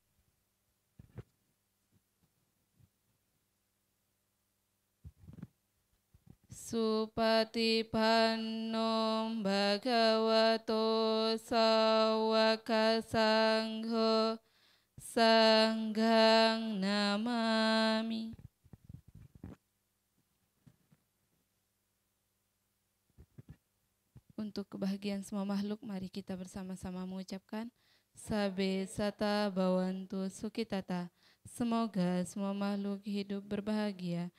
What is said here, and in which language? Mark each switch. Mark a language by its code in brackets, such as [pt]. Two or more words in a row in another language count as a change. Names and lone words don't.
[pi] Supatipanno Bhagavato Sawaka Sangho Sanghang namami. [id] Untuk kebahagiaan semua makhluk, mari kita bersama-sama mengucapkan [pi] Sabe Sata Bhawantu Sukhitata. [id] Semoga semua makhluk hidup berbahagia.